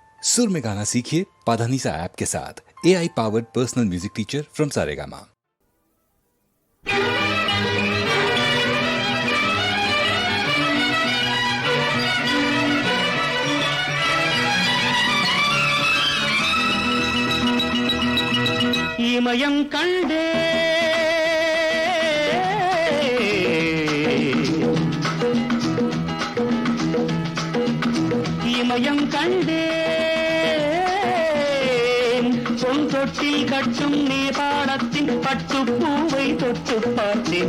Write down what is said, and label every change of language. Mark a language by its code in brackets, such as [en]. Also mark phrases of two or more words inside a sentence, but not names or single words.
[hi] सुर में गाना सीखिए पाधानीसा ऐप के साथ। [en] AI powered personal music teacher from Saregama. [ta] இமயம் கண்டே இமயம் கண்டே பொன் தொட்டில் கட்டும் நேபாளத்தின் பட்டுப்பூவை தொட்டு பார்த்தேன்.